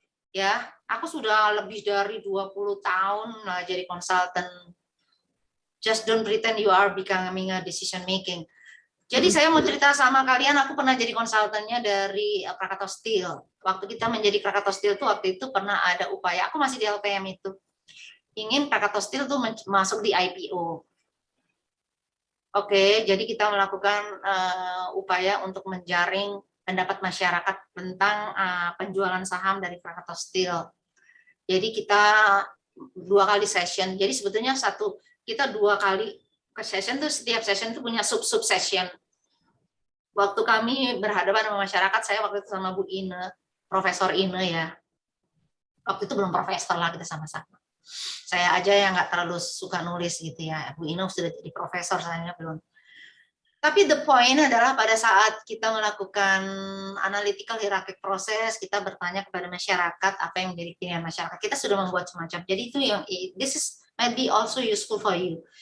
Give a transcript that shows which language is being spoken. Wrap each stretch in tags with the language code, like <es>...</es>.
<id>Ya, aku sudah lebih dari 20 tahun lah jadi konsultan.</id> <en>Just don't pretend you are becoming a decision making.</en> <id>Jadi saya mau cerita sama kalian, aku pernah jadi konsultannya dari Krakatau Steel. Waktu kita menjadi Krakatau Steel tuh waktu itu pernah ada upaya, aku masih di LPM itu, ingin Krakatau Steel tuh masuk di IPO. Oke, jadi kita melakukan upaya untuk menjaring pendapat masyarakat tentang penjualan saham dari Krakatau Steel. Jadi kita 2 kali session. Jadi sebetulnya kita 2 kali ke session tuh, setiap session tuh punya sub session. Waktu kami berhadapan sama masyarakat, saya waktu itu sama Bu Ine, Profesor Ine ya. Waktu itu belum profesor lah, kita sama-sama. Saya aja yang nggak terlalu suka nulis gitu ya. Bu Ine sudah jadi profesor, saya belum. Tapi</id> <en>the point</en> <id>adalah pada saat kita melakukan analytical hierarchic process, kita bertanya kepada masyarakat apa yang menjadi pilihan masyarakat. Kita sudah membuat semacam. Jadi itu yang</id> <en>this is might be also useful for you.</en>